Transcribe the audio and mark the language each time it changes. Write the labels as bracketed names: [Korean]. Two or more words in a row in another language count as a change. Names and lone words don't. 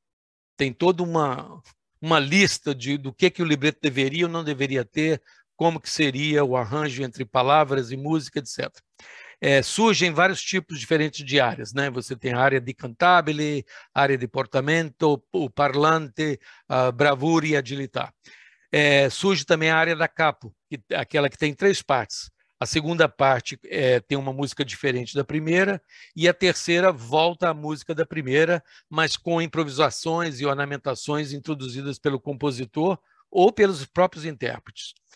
[Portuguese] Tem toda uma lista do que o libreto deveria ou não deveria ter, como que seria o arranjo entre palavras e música, etc. Surgem vários tipos diferentes de áreas, né? Você tem a área de cantabile, área de portamento, o parlante, a bravura e agilità. Surge também a área [Italian] da capo, [Portuguese] aquela que tem 3 partes. A segunda parte tem uma música diferente da primeira, e a terceira volta à música da primeira, mas com improvisações e ornamentações introduzidas pelo compositor ou pelos próprios intérpretes.